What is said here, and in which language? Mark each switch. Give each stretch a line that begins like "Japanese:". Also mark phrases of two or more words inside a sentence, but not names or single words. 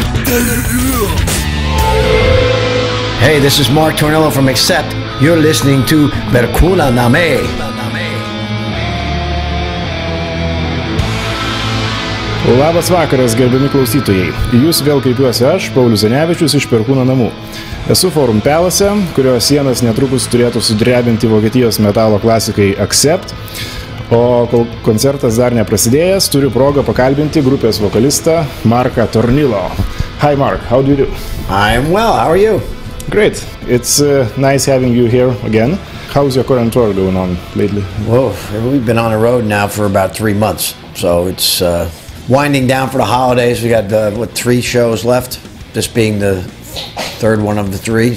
English: Hey, this is Mark Tornillo from Accept. You're listening to Perkūno namai.
Lithuanian: Labas vakaras, gerbiami klausytojai. Į jūs vėl kreipiuosi aš, Paulius Zanevičius iš Perkūno namų. Esu forum pelose, kurio sienas netrukus turėtų sudrebinti Vokietijos metalo klasikai Accept. O kol koncertas dar neprasidėjęs, turiu progą pakalbinti grupės vokalistą Marką Tornillo.
English: Hi Mark, how do you do? I'm well, how are you? Great. It's nice having you here again. How's your current tour going on lately? Whoa, we've been on the road now for about 3 months, so it's winding down for the holidays. We got 3 shows left, this being the third one of the 3.